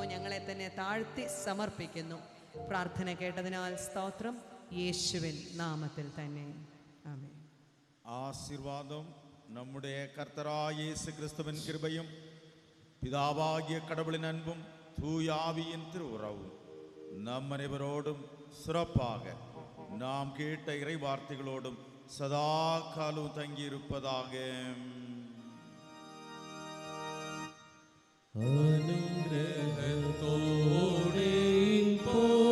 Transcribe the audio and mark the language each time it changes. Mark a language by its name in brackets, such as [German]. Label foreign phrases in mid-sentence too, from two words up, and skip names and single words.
[Malayalam] ഞങ്ങളെ തന്നെ താഴ്ത്തി സമർപ്പിക്കുന്നു. പ്രാർത്ഥന കേട്ടതിനാൽ സ്തോത്രം. യേശുവിൻ നാമത്തിൽ തന്നെ ആമേൻ. [Tamil] ആശീർവാദം நம்முடைய கர்த்தராகிய இயேசு கிறிஸ்துவின் கிருபையும் பிதாவாகிய கடவுளின் அன்பும் தூயாவியின் திருவுறவும் நம் அனைவரோடும் சிறப்பாக நாம் கேட்ட இறை வார்த்தைகளோடும் சதா காலம் தங்கியிருப்பதாக. [Malayalam] അനുഗ്രഹത്തോടെ പോ